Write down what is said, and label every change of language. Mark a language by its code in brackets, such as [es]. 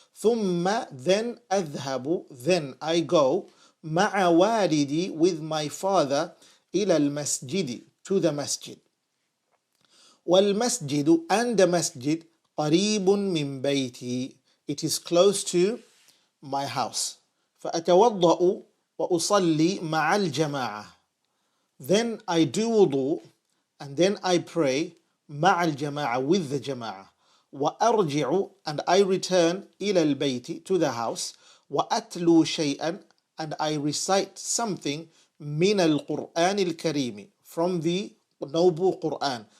[ar] Thumma, [en] then adhabu, then I go. [ar] Ma'a walidi, [en] with my father. [ar] Ila al-masjidi, [en] to the masjid. [ar] Wal masjidu, [en] and the masjid. [ar] Qareebun min bayti, [en] it is close to my house. [ar] فأتوضأ وأصلي مع الجماعة. [en] Then I do wudu, and then I pray [ar] مع الجماعة, [en] with the jama'ah. [ar] وأرجع, [en] and I return [ar] إلى البيت, [en] to the house. [ar] وأتلو شيئا, [en] and I recite something [ar] من القرآن الكريم, [en] from the noble Quran.